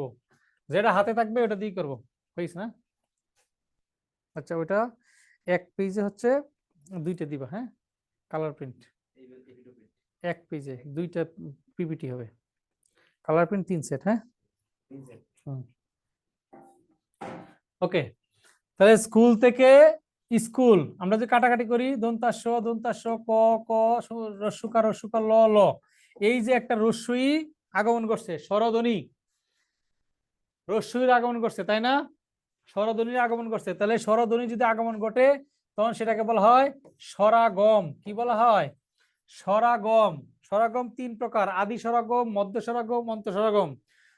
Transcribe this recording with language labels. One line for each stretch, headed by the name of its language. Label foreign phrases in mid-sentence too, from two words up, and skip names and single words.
Bangla: যেটা হাতে থাকবে ওটা দিয়ে করব, হয়েছে না? আচ্ছা, ওটা এক পেজে হচ্ছে দুইটা দিবা, হ্যাঁ।
English: color print
Bangla: এক পেজে দুইটা পিপিটি হবে,
English: color print
Bangla: 3 সেট, হ্যাঁ। ওকে, তাহলে স্কুল থেকে স্কুল আমরা যে কাটাকাটি করি, দন্তাস্য দন্তাস্য ক, ক, রস্যকার রস্যকার ল, ল, এই যে একটা রস্যই আগমন করছে, স্বরধ্বনি, রস্যইর আগমন করছে, তাই না? স্বরধ্বনির আগমন করছে, তাহলে স্বরধ্বনি যদি আগমন ঘটে তখন সেটাকে বলা হয় স্বরাগম। কি বলা হয়? স্বরাগম। স্বরাগম 3 প্রকার: আদি স্বরাগম, মধ্য স্বরাগম, অন্ত স্বরাগম।